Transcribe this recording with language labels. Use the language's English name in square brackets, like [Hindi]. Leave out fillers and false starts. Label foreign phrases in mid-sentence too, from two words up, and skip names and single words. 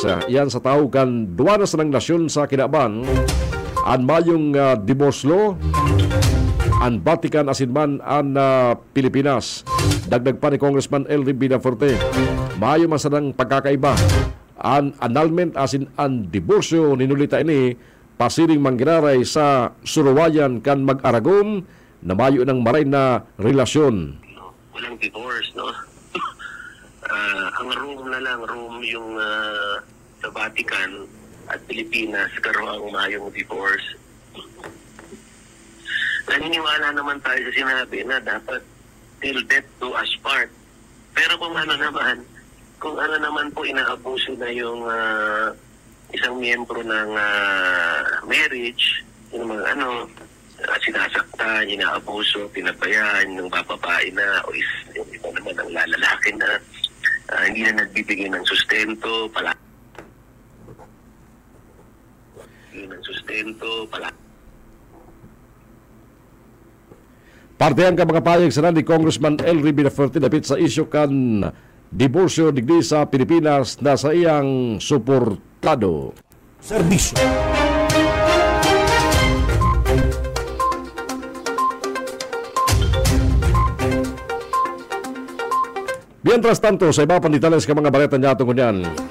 [Bikol] Yan sa tawagan duwanas ng nasyon sa kinaban ang mayong [English] divorce law [Bikol] ang Vatican asinman ang Pilipinas. Dagdag pa ni Congressman Elry Villaferte, mayo masanang pagkakaiba ang annulment asin ang diborsyo ninulita ini pasiring manggiraray sa suruwayan kan mag-aragom na mayo ng maray na relasyon. [Filipino] Walang divorce, no? Ang Rome na lang, Rome yung sa Vatican at Pilipinas, karoon ang mayong divorce. Naniniwala naman tayo sa sinabi na dapat [English] till death do us part. [Filipino] Pero kung ano naman po inaabuso na yung isang miyembro ng marriage, yung mga sinasaktan, inaabuso, pinabayaan ng babae na o yung iba naman ang lalaki na hindi na nagbibigay ng sustento pala. [Bikol] Partihan ka mga payag sa ni Congressman Elry Villaferte dapit sa isyu kan diborsyo digdi sa Pilipinas na sa iyang suportado. Serbisyo. [Spanish] Mientras tanto, [Bikol] sa iba pang detalles ka mga bareta niya tungkol yan.